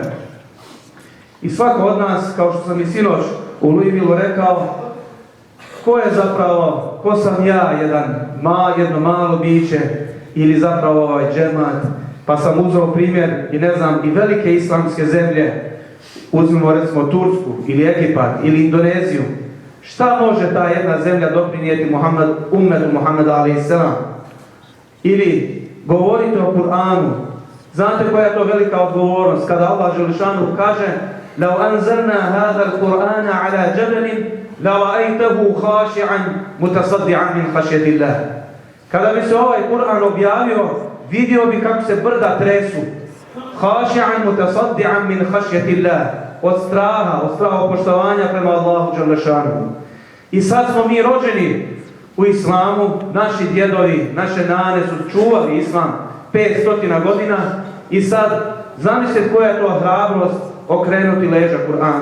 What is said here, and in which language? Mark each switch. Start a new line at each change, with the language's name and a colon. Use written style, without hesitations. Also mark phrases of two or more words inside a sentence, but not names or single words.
Bosnian: I svako od nas, kao što sam i sinoć u Louisvilleu rekao, ko sam ja, jedno malo biće ili zapravo ovaj džemat, pa sam uzeo primjer i velike islamske zemlje, uzmimo recimo Tursku ili Egipat ili Indoneziju. Šta može ta jedna zemlja doprinijeti ummetu Muhammeda a.s. Ili govorite o Kur'anu. Znate koja je to velika odgovornost kada Allah dželešanu kaže:
Arabic: "لو أنزلنا هذا القرآن على جبل لرأيته خاشعا متصدعا من خشية الله."
Bosnian: Kada bi se ovaj Kur'an objavio, vidio bi kako se brda tresu.
Arabic: خاشعا متصدعا من خشية الله.
Bosnian: Od straha poštovanja prema Allahu dželešanu. I sad smo mi rođeni u islamu, naši djedovi, naše nane su čuvali islam 500 godina i sad zamislite koja je to hrabrost okrenuti leđa Kur'ana.